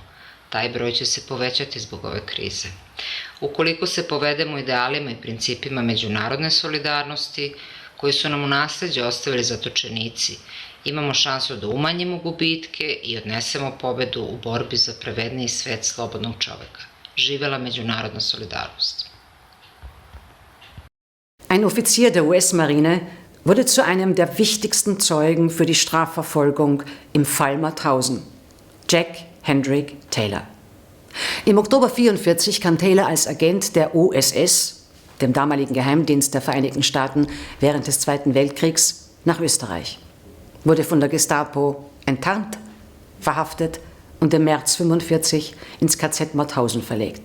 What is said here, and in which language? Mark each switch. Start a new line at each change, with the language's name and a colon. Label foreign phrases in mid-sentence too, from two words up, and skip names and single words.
Serbian: Taj broj će se povećati zbog ove krize. Ukoliko se povedemo idealima i principima međunarodne solidarnosti, koji su nam u nasleđe ostavili zatočenici, imamo šansu da umanjimo gubitke i odnesemo pobedu u borbi za pravedniji svet slobodnog čoveka. Živela međunarodna solidarnost.
German: Ein Offizier der US-Marine wurde zu einem der wichtigsten Zeugen für die Strafverfolgung im Fall Mauthausen, Jack Hendrick Taylor. Im Oktober 1944 kam Taylor als Agent der OSS, dem damaligen Geheimdienst der Vereinigten Staaten während des Zweiten Weltkriegs, nach Österreich, wurde von der Gestapo enttarnt, verhaftet und im März 1945 ins KZ Mauthausen verlegt.